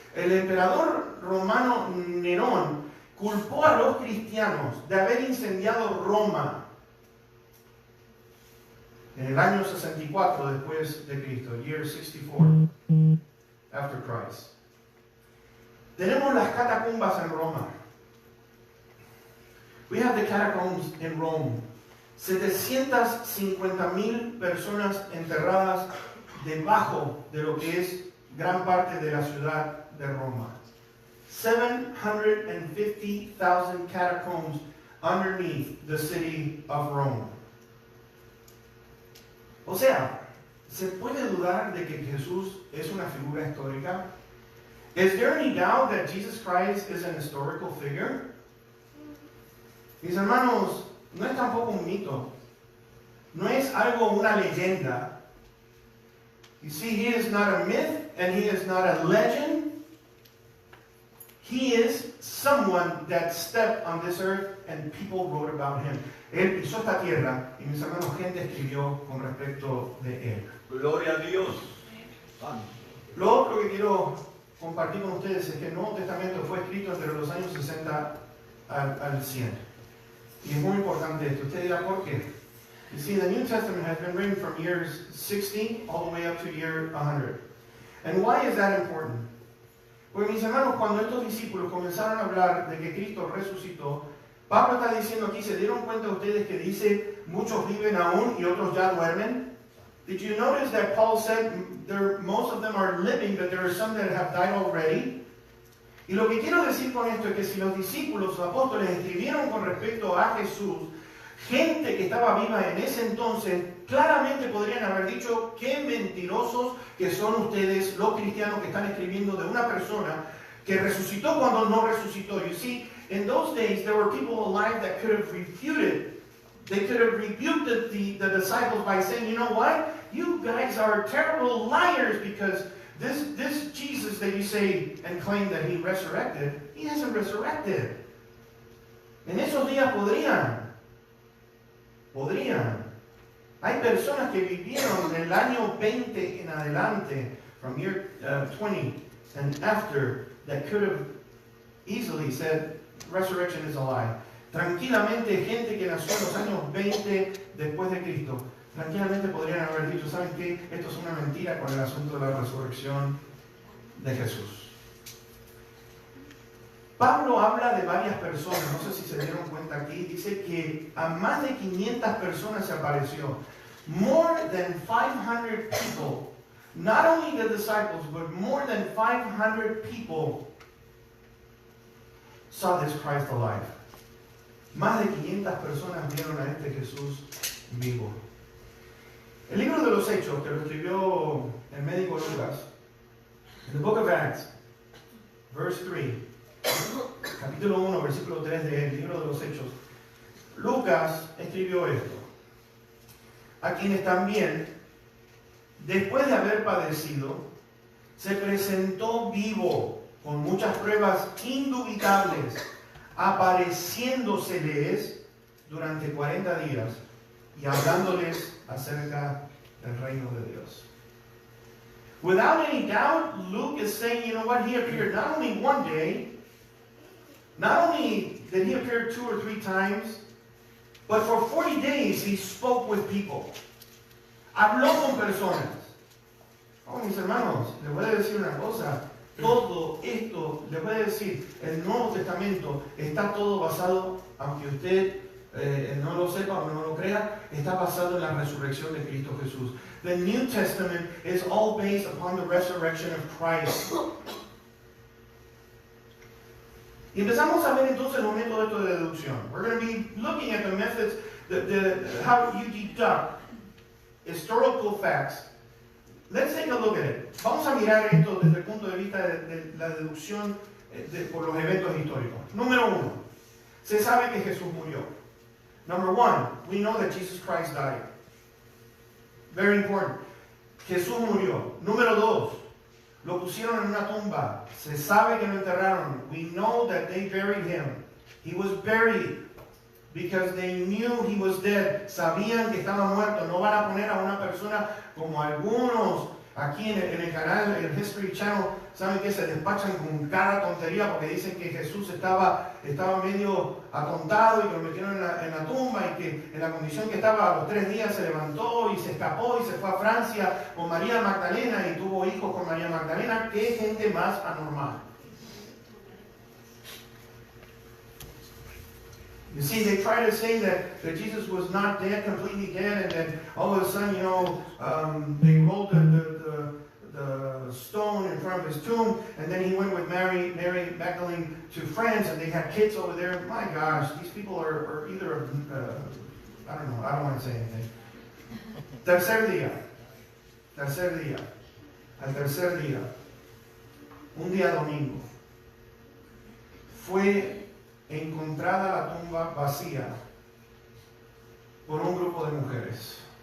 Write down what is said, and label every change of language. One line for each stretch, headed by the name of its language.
Spanish: El emperador romano Nerón culpó a los cristianos de haber incendiado Roma en el año 64 después de Cristo,
English: year 64 after Christ.
Spanish: Tenemos las catacumbas en Roma.
English: We have the catacombs in Rome.
Spanish: 750,000 personas enterradas debajo de lo que es gran parte de la ciudad de Roma.
English: 750,000 catacombs underneath the city of Rome.
Spanish: O sea, ¿se puede dudar de que Jesús es una figura histórica?
English: Is there any doubt that Jesus Christ is an historical figure?
Spanish: Mis hermanos, no es tampoco un mito. No es algo, una leyenda.
English: You see, he is not a myth and he is not a legend. He is someone that stepped on this earth and people wrote about him.
Spanish: Él pisó esta tierra y mis hermanos, gente escribió con respecto de él. Gloria a Dios. Lo otro que quiero compartir con ustedes es que el Nuevo Testamento fue escrito entre los años 60 al 100. Y es muy importante esto. Usted dirá, ¿por qué?
English: You see, the New Testament has been written from years 60 all the way up to year 100. And why is that important?
Spanish: Porque mis hermanos, cuando estos discípulos comenzaron a hablar de que Cristo resucitó, Pablo está diciendo aquí, ¿se dieron cuenta ustedes que dice, muchos viven aún y otros ya duermen?
English: Did you notice that Paul said, most of them are living, but there are some that have died already?
Spanish: Y lo que quiero decir con esto es que si los discípulos, los apóstoles, escribieron con respecto a Jesús, gente que estaba viva en ese entonces, claramente podrían haber dicho, qué mentirosos que son ustedes, los cristianos que están escribiendo de una persona que resucitó cuando no resucitó.
English: You see, in those days, there were people alive that could have refuted. They could have rebuked the disciples by saying, you know what? You guys are terrible liars because this Jesus that you say and claim that he resurrected, he hasn't resurrected.
Spanish: En esos días podrían. Hay personas que vivieron del año 20 en adelante,
English: from year 20 and after, that could have easily said, resurrection is a lie.
Spanish: Tranquilamente, gente que nació en los años 20 después de Cristo, tranquilamente podrían haber dicho, ¿saben qué? Esto es una mentira con el asunto de la resurrección de Jesús. Pablo habla de varias personas, no sé si se dieron cuenta aquí, dice que a más de 500 personas se apareció.
English: More than 500 people, not only the disciples, but more than 500 people saw this Christ alive.
Spanish: Más de 500 personas vieron a este Jesús vivo. El libro de los Hechos, que lo escribió el médico Lucas,
English: the book of Acts, verse 3,
Spanish: capítulo 1, versículo 3 del libro de los Hechos, Lucas escribió esto: a quienes también, después de haber padecido, se presentó vivo con muchas pruebas indubitables, apareciéndoseles durante 40 días y hablándoles acerca del reino de Dios.
English: Without any doubt, Luke is saying, you know what, he appeared not only one day, not only did he appear 2 or 3 times, but for 40 days he spoke with people.
Spanish: Habló con personas. Oh, mis hermanos, les voy a decir una cosa. Todo esto, les voy a decir, el Nuevo Testamento está todo basado, aunque usted no lo sepa o no lo crea, está basado en la resurrección de Cristo Jesús.
English: The New Testament is all based upon the resurrection of Christ.
Spanish: Y empezamos a ver entonces los métodos de deducción.
English: We're going to be looking at the methods, how you deduct historical facts. Let's take a look at it.
Spanish: Vamos a mirar esto desde el punto de vista de la deducción por los eventos históricos. Número 1, se sabe que Jesús murió.
English: Number 1, we know that Jesus Christ died. Very important.
Spanish: Jesús murió. Número 2, lo pusieron en una tumba. Se sabe que lo enterraron.
English: We know that they buried him. He was buried because they knew he was dead.
Spanish: Sabían que estaba muerto. No van a poner a una persona como algunos aquí en el canal, en el History Channel, saben que se despachan con cada tontería porque dicen que Jesús estaba medio atontado y que lo metieron en la tumba y que en la condición que estaba a los 3 días se levantó y se escapó y se fue a Francia con María Magdalena y tuvo hijos con María Magdalena. ¡Qué gente más anormal!
English: You see, they try to say that Jesus was not dead, completely dead, and then all of a sudden, they rolled the stone in front of his tomb, and then he went with Mary Magdalene to France, and they had kids over there. My gosh, these people are either, I don't know, I don't want to say anything.
Spanish: Tercer día. Al tercer día, un día domingo, fue encontrada la tumba vacía por un grupo de mujeres.